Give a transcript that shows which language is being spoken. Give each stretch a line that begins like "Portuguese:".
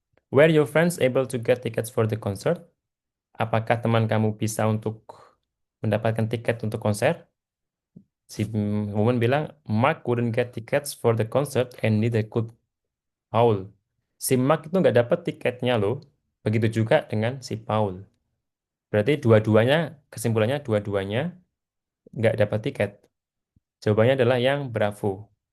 English: Were your friends able to get tickets for the concert?
Indonesian: Apakah teman kamu bisa untuk mendapatkan tiket untuk konser? Si woman bilang,
English: Mark couldn't get tickets for the concert and neither could Paul.
Indonesian: Si Mark itu nggak dapat tiketnya loh. Begitu juga dengan si Paul. Berarti dua-duanya, kesimpulannya dua-duanya nggak dapat tiket. Jawabannya adalah yang Bravo.